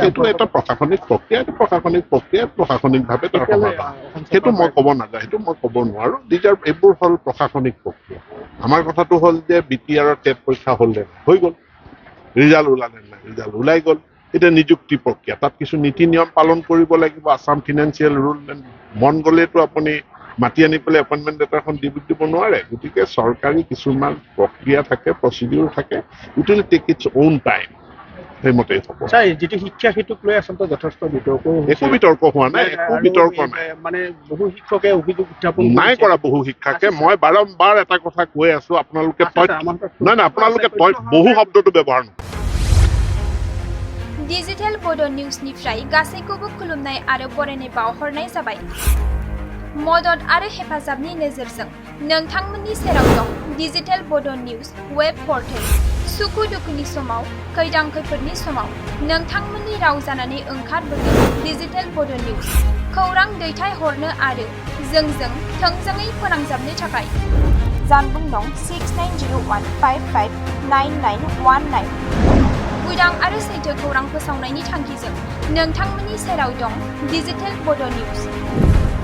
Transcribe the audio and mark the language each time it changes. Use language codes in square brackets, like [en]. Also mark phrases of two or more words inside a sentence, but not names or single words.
[as] এইটো এটা প্ৰশাসনিক প্ৰক্ৰিয়া প্ৰশাসনিকভাৱে তাৰ সমাধান সেইটো মই ক'ব নাযাওঁ সেইটো মই ক'ব নোৱাৰো এইবোৰ হ'ল প্ৰশাসনিক প্ৰক্ৰিয়া আমাৰ কথাটো হ'ল যে BTR টেট পৰীক্ষা হ'ল নে হৈ গ'ল ৰিজাল্ট ওলালে নাই ৰিজাল্ট ওলাই গ'ল এতিয়া নিযুক্তি প্ৰক্ৰিয়া তাত কিছু নীতি নিয়ম পালন কৰিব লাগিব আছাম ফিনান্সিয়েল ৰুল মন গ'লেতো আপুনি মাতি আনি পেলাই [en] appointment letterখন [as] দিব নোৱাৰে গতিকে চৰকাৰী কিছুমান প্ৰক্ৰিয়া থাকে প্ৰচিডিউৰ থাকে [en] it will take its own time [as] সেইমতেই হ'ব যিটো শিক্ষা সেইটোক লৈ আচলতে যথেষ্ট বিতৰ্ক একো বিতৰ্ক হোৱা নাই একো বিতৰ্ক নাই মানে বহু শিক্ষকে অভিযোগ উত্থাপন নাই কৰা বহু শিক্ষকে মই বাৰম্বাৰ এটা কথা কৈ আছো আপোনালোকে নাই আপোনালোকে বহু শব্দটো ব্যৱহাৰ নকৰে [brx] डिजिटेल बड' निउसनिफ्राय गासैखौबो खुलुमनाय आरो बरायनाय बावहरनाय जाबाय मदद आरो हेफाजाबनि नोजोरजों नोंथांमोननि सेराव दं डिजिटेल बड' निउस [en] web portal [brx] सुखु दुखुनि समाव खैदां खैफोदनि समाव नोंथांमोननि राव जानानै ओंखारबोगोन डिजिटेल बड' निउस खौरां दैथायहरनो आरो जोंजों थोंजोङै फोनांजाबनो थाखाय जानबुं दं 6901559919 उदां आरो सैथो खौरां फोसावनायनि थांखिजों नोंथांमोननि सेराव दं डिजिटेल बड' निउस